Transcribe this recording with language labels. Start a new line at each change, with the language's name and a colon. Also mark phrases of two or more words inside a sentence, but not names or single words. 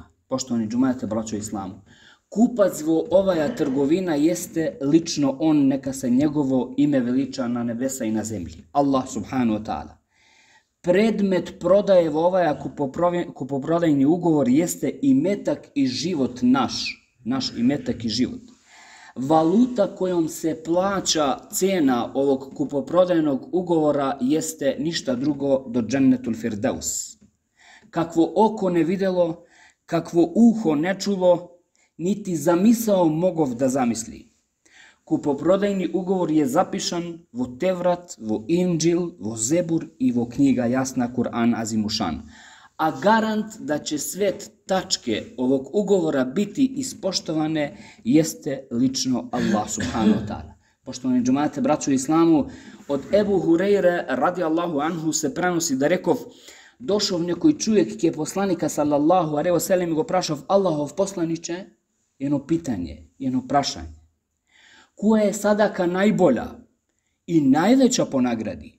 Bosnian: Poštovani džumaete, braćo islamu, kupac vo ovaja trgovina jeste lično on, neka se njegovo ime veliča na nebesa i na zemlji.
Arabic: الله سبحانه وتعالى.
Bosnian: Predmet prodaje vo ovaja kupoprodajni ugovor jeste imetak i život naš imetak i život. Valuta kojom se plaća cena ovog kupoprodajnog ugovora jeste ništa drugo do džennetul Firdeus. Kakvo oko ne videlo, kakvo uho ne čulo, niti zamisao mogov da zamisli. Kupoprodajni ugovor je zapišan vo Tevrat, vo Inđil, vo Zebur i vo knjiga jasna Kur'an Azimušan. A garant da će sve tačke ovog ugovora biti ispoštovane jeste lično Allah
Arabic: سبحانه وتعالى.
Bosnian: Poštovani džumaate, braćo islamu, od Ebu Hureyre
Arabic: رضي الله عنه
Bosnian: se prenosi da rekov, došao nekoj čovjek je poslanika
Arabic: صلى الله عليه وسلم
Macedonian: i go prašav,
Bosnian: Allahov poslaniče, jedno pitanje, jedno prašanje. Koja je sadaka najbolja i najveća po nagradi?